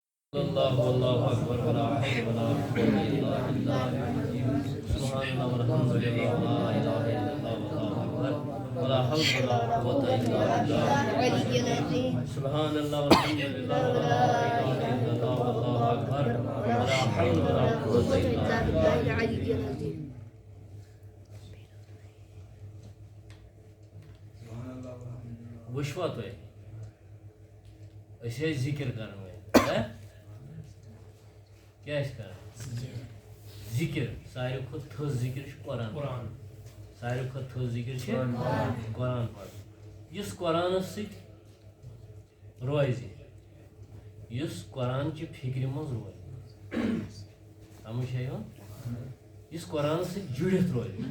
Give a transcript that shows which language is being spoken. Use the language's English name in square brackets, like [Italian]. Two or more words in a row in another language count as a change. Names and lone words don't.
[Arabic] اللہ واللہ اکبر ولا حول ولا قوة الا باللہ سبحان اللہ والحمد للہ ولا الہ الا اللہ واللہ اکبر ولا حول ولا قوة الا باللہ سبحان اللہ والحمد للہ ولا الہ الا اللہ واللہ اکبر ولا حول ولا قوة الا باللہ. [Kashmiri] وشوا تُہۍ أسۍ ٲسۍ ذِکر کران وۄنۍ کیٛاہ ٲسۍ کران ذِکر ساروی کھۄتہٕ تھٔز ذِکر چھُ قرآن ساروی کھۄتہٕ تھٔز ذِکر چھِ قرآن پَرُن یُس قرآنَس سۭتۍ روزِ یُس قرآن چہِ فِکرِ منٛز روزِ سمجھ چھا یِوان یُس قرآنَس سۭتۍ جُڑِتھ روزِ